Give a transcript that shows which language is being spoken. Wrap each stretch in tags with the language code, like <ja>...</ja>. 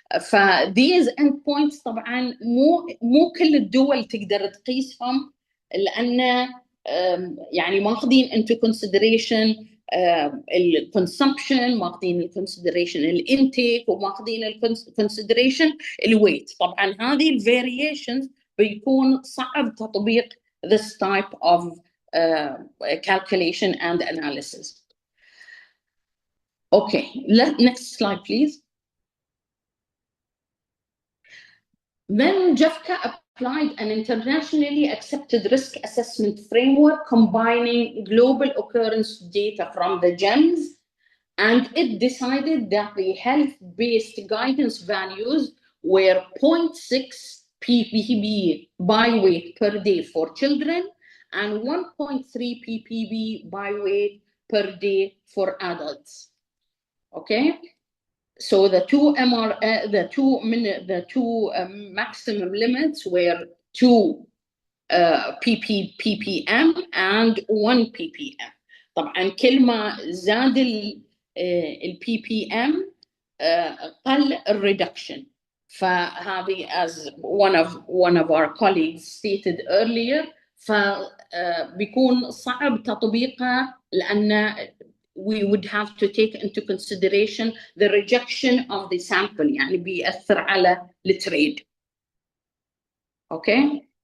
<ar>ف</ar> <en>these endpoints</en> <ar>طبعا مو كل الدول تقدر تقيسهم، لان يعني ماخذين</ar> <en>into consideration</en> <ar>الconsumption، ماخذين consideration الانتيك، وماخذين consideration الويت. طبعا هذه الفاريشنز بيكون صعب تطبيق</ar> <en>this type of calculation and analysis. Okay, next slide, please. Then JEFCA applied an internationally accepted risk assessment framework combining global occurrence data from the GEMS, and it decided that the health-based guidance values were 0.6 ppb by weight per day for children and 1.3 ppb by weight per day for adults. Okay, so the two maximum limits were 2 ppm and 1 ppm.</en> <ar>طبعا كل ما زاد ال ppm قل الريدكشن. فهذه</ar> <en>as one of our colleagues stated earlier،</en> <ar>فبيكون صعب تطبيقها لأن</ar> <en>we would have to take into consideration the rejection of the sample،</en> <ar>يعني بيأثر على التريد.</ar> <en>Okay.</en>